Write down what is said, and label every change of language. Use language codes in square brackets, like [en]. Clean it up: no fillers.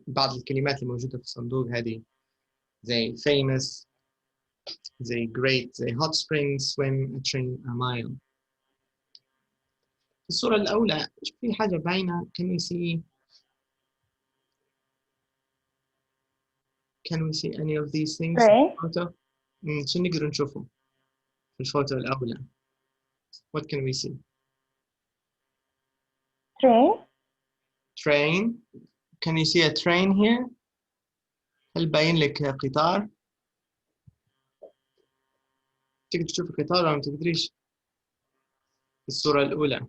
[ar] بعض الكلمات اللي موجودة في الصندوق هذه زي famous، زي great، زي hot spring، swim، a train، a mile. في الصورة الأولى في حاجة باينة. [en] can we see any of these things in the photo؟ [ar] شو نقدر نشوفه في الفوتو الأولى؟ [en] What can we see؟ train. Can you see a train here؟ [ar] هل باين لك قطار؟ تقدر تشوف القطار ولا ما تقدريش؟ في الصورة الأولى